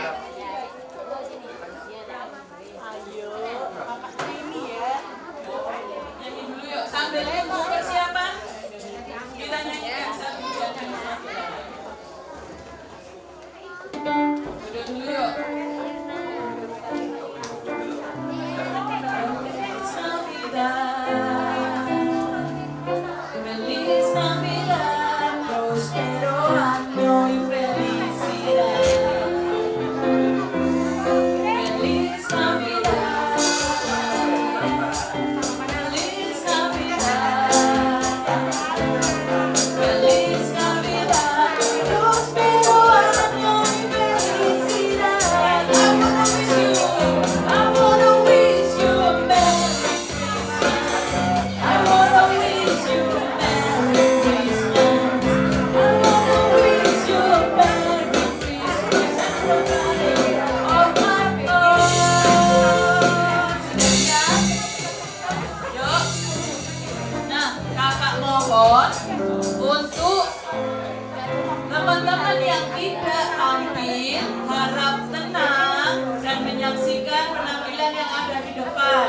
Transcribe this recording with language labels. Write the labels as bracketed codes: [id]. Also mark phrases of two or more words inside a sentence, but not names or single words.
[id] Nyanyi dulu yuk, sambil nunggu persiapan. Kita nyanyikan satu jangan duduk dulu yuk. [es] Feliz Navidad, prospero año y felicidad. Feliz Navidad, Feliz Navidad, Feliz Navidad, prospero año y felicidad. [en] I wanna wish you a Merry Christmas. I wanna wish you a Merry Christmas. I wanna wish you a Merry Christmas and a day of my own. [id] Yuk. Nah, kakak mohon untuk teman-teman yang tidak tampil harap tenang dan menyaksikan penampilan yang ada di depan.